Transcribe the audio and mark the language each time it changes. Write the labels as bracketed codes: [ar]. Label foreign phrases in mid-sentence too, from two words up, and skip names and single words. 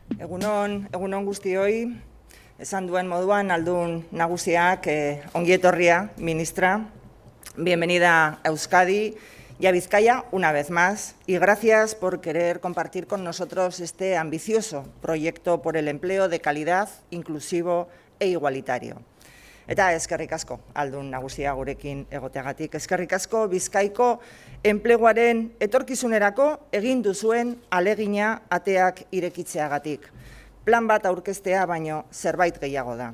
[eu] Egunon guztioi, esan duen moduan aldun nagusiak, ongi etorria, ministra. [es] Bienvenida a Euskadi y a Vizcaya una vez más y gracias por querer compartir con nosotros este ambicioso proyecto por el empleo de calidad, inclusivo e igualitario. [eu] Eta eskerrik asko aldun nagusia gurekin egoteagatik. Eskerrik asko Bizkaiko enpleguaren etorkizunerako egin duzuen alegina ateak irekitzeagatik. Plan bat aurkeztea baino zerbait gehiago da.